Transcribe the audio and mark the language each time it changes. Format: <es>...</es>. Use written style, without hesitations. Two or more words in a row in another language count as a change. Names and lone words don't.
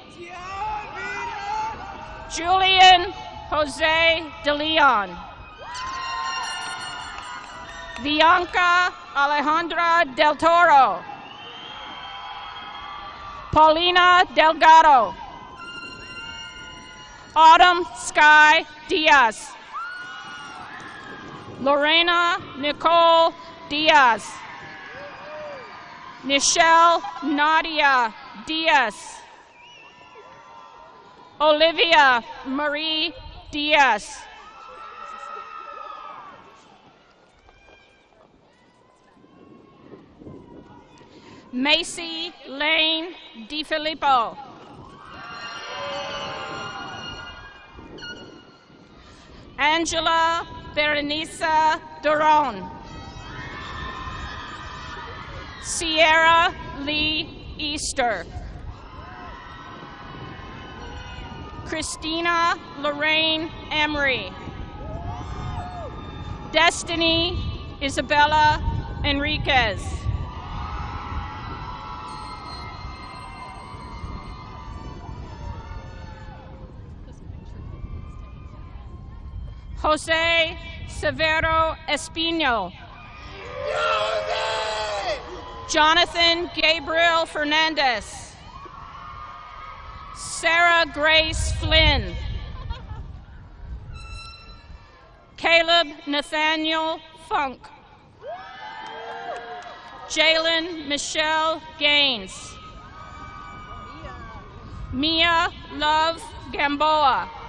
<en>Julian Jose De Leon. Bianca Alejandra Del Toro. Paulina Delgado. Autumn Sky Diaz. Lorena Nicole Diaz. Nichelle Nadia Diaz. Olivia Marie Diaz. Macy Lane DiFilippo. Angela Berenice Duron. Sierra Lee Easter. Christina Lorraine Emery. Destiny Isabella Enriquez. Jose Severo Espino. Jonathan Gabriel Fernandez. Sarah Grace Flynn. Caleb Nathaniel Funk. Jalen Michelle Gaines. Mia Love Gamboa.</en>